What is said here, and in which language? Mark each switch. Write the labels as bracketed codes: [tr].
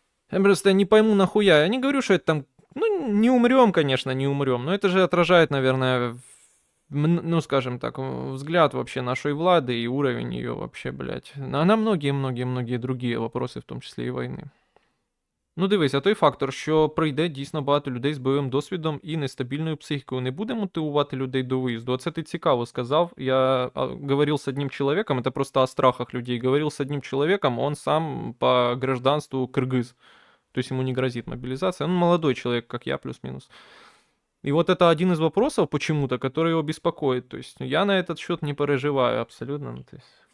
[ru] Я просто не пойму нахуя. Я не говорю, что это там... Ну, не умрем, конечно, не умрем, но это же отражает, наверное, ну, скажем так, взгляд вообще нашей влады и уровень ее вообще, блядь. На многие-многие-многие другие вопросы, в том числе и войны. [uk] Ну дивись, а той фактор, що прийде дійсно багато людей з бойовим досвідом і нестабільною психікою, не буде мотивувати людей до виїзду. Оце ти цікаво сказав. [ru] Я говорил с одним человеком, это просто о страхах людей, говорил с одним человеком, он сам по гражданству кыргыз. То есть ему не грозит мобилизация. Он молодой человек, как я, плюс-минус. И вот это один из вопросов почему-то, который его беспокоит. То есть я на этот счет не переживаю абсолютно. Ну, то есть...